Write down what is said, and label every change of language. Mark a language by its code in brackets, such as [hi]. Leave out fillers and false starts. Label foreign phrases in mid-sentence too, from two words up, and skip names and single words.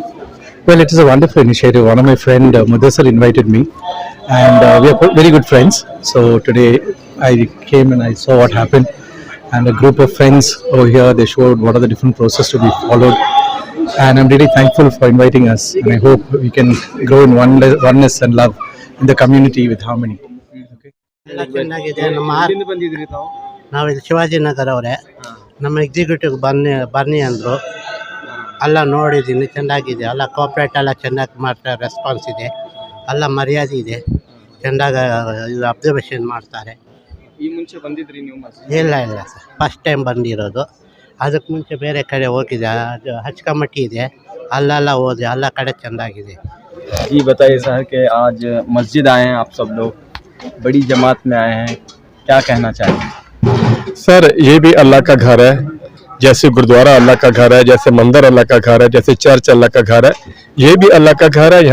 [en] Well, it is a wonderful initiative. One of my friend Mudassar invited me, and we are very good friends. So today I came and I saw what happened, and a group of friends over here, they showed what are the different processes to be followed, and I'm really thankful for inviting us, and I hope we can grow in oneness and love in the community with harmony. [kn] ಎಲ್ಲ ಚೆನ್ನಾಗಿದೆ. ನಮ್ಮ ಎಲ್ಲಿಂದ ಬಂದಿದ್ರಿ ತಾವು? ನಾವು ಇಲ್ಲಿ ಶಿವಾಜಿನಗರ ಅವರೇ. ನಮ್ಮ ಎಕ್ಸಿಕ್ಯೂಟಿವ್ ಬನ್ನಿ ಅಂದರು. ಎಲ್ಲ ನೋಡಿದ್ದೀನಿ, ಚೆನ್ನಾಗಿದೆ. ಎಲ್ಲ ಕೋಆಪ್ರೇಟ್ ಎಲ್ಲ ಚೆನ್ನಾಗಿ ಮಾಡ್ತಾರೆ, ರೆಸ್ಪಾನ್ಸ್ ಇದೆ, ಎಲ್ಲ ಮರ್ಯಾದೆ ಇದೆ, ಚೆನ್ನಾಗಿ ಇದು ಅಬ್ಸರ್ವೇಷನ್ ಮಾಡ್ತಾರೆ. ಈ ಮುಂಚೆ ಬಂದಿದ್ರಿ ನೀವು ಮಸ್ಜಿದ್? ಇಲ್ಲ ಸರ್, [en] first time [kn] ಬಂದಿರೋದು. ಅದಕ್ಕೆ ಮುಂಚೆ ಬೇರೆ ಕಡೆ ಹೋಗಿದೆ, ಅದು ಹಜ್ ಕಮಿಟಿ ಇದೆ, ಅಲ್ಲೆಲ್ಲ ಹೋದೆ, ಎಲ್ಲ ಕಡೆ ಚೆಂದಾಗಿದೆ. [hi] जी बताइए सर कि आज मस्जिद आए हैं आप सब लोग, बड़ी जमात में आए हैं, क्या कहना चाहेंगे? सर, ये भी अल्लाह का घर है, जैसे गुरुद्वारा अल्लाह का घर है, जैसे मंदिर अल्लाह का घर है, जैसे चर्च अल्लाह का घर है, ये भी अल्लाह का घर है।